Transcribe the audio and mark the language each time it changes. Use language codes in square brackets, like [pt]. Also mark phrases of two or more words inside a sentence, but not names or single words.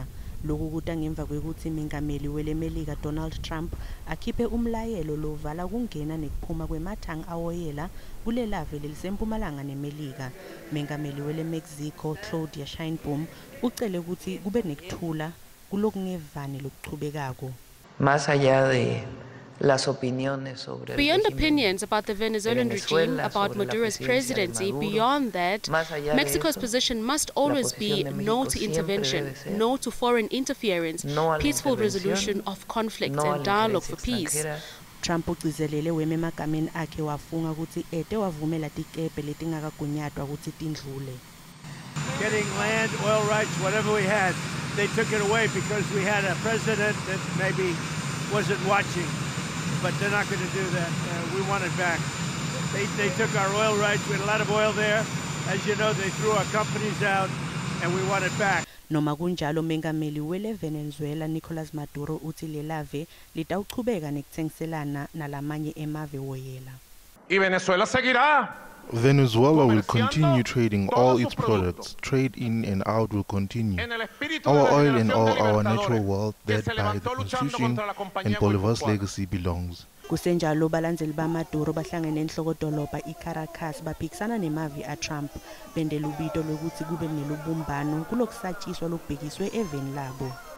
[ss] Lokhu kuta ngemva kwekuthi mengameli welemelika Donald Trump akhiphe umlayelo lovala kungena nekuphuma kwemathang awoyela kulelave lelisempumalanga neMelika. Mengameli weleMexico Claudia Sheinbaum ucele ukuthi kube nekuthula kulokungevane lokuchubekako. [es] Más allá de las opiniones sobre [en] beyond opinions about the Venezuelan regime, about Maduro's presidency, beyond that, Mexico's position must always be no to intervention, no to foreign interference, peaceful resolution of conflicts and dialogue for peace. [ss] Trump ucizelele weme emagameni akhe wafunga ukuthi ete wavumela tikebe letingakagunyatwa ukuthi tindlule. [en] Getting land, oil rights, whatever we had, they took it away because we had a president that maybe wasn't watching. But they're not going to do that. We want it back. They took our oil rights. We had a lot of oil there. As you know, they threw our companies out, and we want it back. [ss] Noma kunjalo mengameli wele Venezuela Nicolas Maduro uthi lelave litawuchubeka nekuthengiselana nalamanye emave woyela. [es] Y Venezuela seguirá. [en] Venezuela will continue trading all its products. Trade in and out will continue. Our oil and all our natural wealth that by the Constitution and Bolivar's legacy belongs. [ss] Kusenjalo balandzeli baMaduro bahlangene enhlokodolobha iCaracas baphikisana nemavi aTrump bendela ubito lokuthi kube nelubumbano kulokusatshiswa lokubhekiswe eveni labo.